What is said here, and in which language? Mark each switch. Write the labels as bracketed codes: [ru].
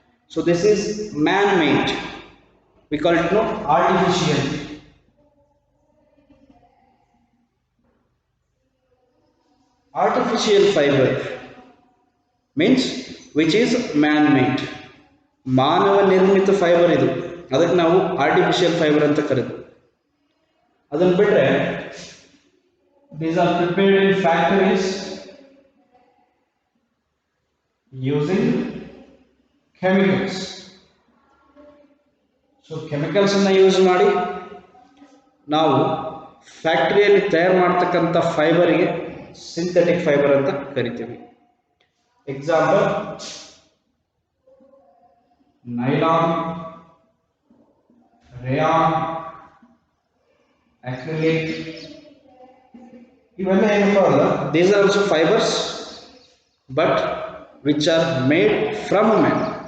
[en] So this is man made. We call it no artificial. Artificial fiber means which is man made. [kn] ಮಾನವ ನಿರ್ಮಿತ fibre ಇದು, ಅದಕ್ಕೆ ನಾವು artificial fibre ಅಂತ ಕರೆದು. ಅದನ್ನು ಬಿಟ್ಟರೆ [en] these are prepared in factories using chemicals. [kn] So ಕೆಮಿಕಲ್ಸನ್ನು use ಮಾಡಿ ನಾವು ಫ್ಯಾಕ್ಟರಿಯಲ್ಲಿ ತಯಾರು ಮಾಡ್ತಕ್ಕಂಥ ಫೈಬರ್ಗೆ ಸಿಂಥೆಟಿಕ್ ಫೈಬರ್ ಅಂತ ಕರಿತೀವಿ. [en] example nylon, rayon, acrylic, [kn] ಇವೆಲ್ಲ ಏನಪ್ಪ ಅಂದ್ರೆ [en] These are also fibres but which are made from man.